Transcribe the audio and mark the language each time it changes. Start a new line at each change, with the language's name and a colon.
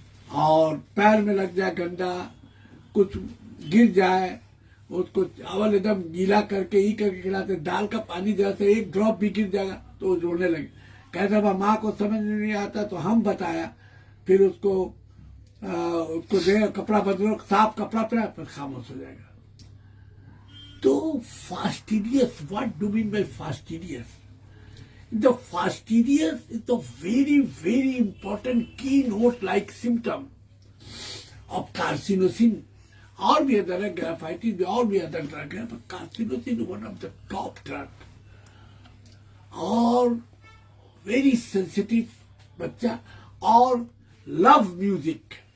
Hindi: और पैर में लग जाए गंदा, कुछ गिर जाए, उसको चावल एकदम गीला करके ही करके खिलाते, दाल का पानी जैसे एक ड्रॉप भी गिर जाएगा तो रोने लगे। कहता था माँ को समझ में नहीं आता तो हम बताया, फिर उसको दे कपड़ा बदलो, साफ कपड़ा पहना, फिर खामोश हो जाएगा।
English: तो fastidious, what do mean by fastidious? The fastidious is the very, very important keynote-like symptom of carcinosin.
Hindi: और भी अदर है, ग्राफाइटिस और भी अदर ड्रग है,
English: but carcinosin is one of the top drug.
Hindi: और
English: very sensitive
Hindi: बच्चा, और
English: Love music.